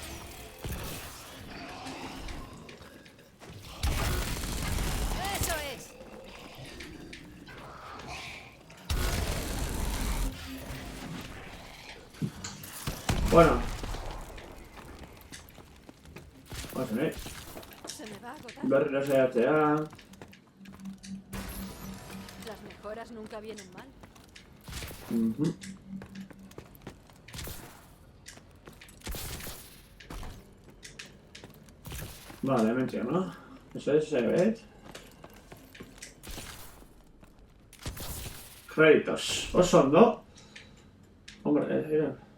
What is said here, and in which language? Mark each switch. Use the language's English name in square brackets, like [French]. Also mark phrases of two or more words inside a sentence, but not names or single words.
[Spanish] ¡Eso es! Bueno. Vamos a ver. Se me va a agotar. [Basque] Berriro saiatzea. [Spanish] Las mejoras nunca vienen mal. Vale, mentira, ¿no? Eso es Sebet. Créditos. [Basque] Oso ondo. [Spanish] Hombre, mira.